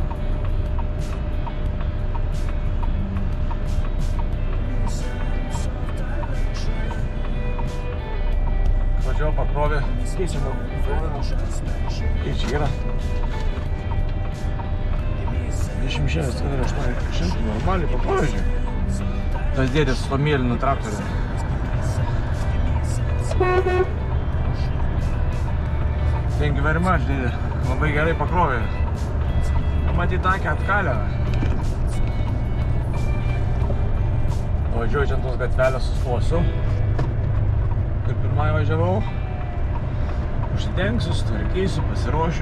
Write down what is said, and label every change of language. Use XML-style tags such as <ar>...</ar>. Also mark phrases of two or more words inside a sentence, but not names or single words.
<lt>Važiavo pakrovė. Keičiam Kai čia yra 26,800 normaliai pakrovė, žiūrėjau. Tas dėdės su to mėlynu traktoriu.</lt> <en>Thank you very much,</en> <lt>dėdė. Labai gerai pakrovė. Matyt, akį atkalę. Važiuoju čia ant tos gatvelės sustosiu. Kaip pirmai važiavau. Užsidengsiu, sutvarkysiu, pasiruošiu.</lt>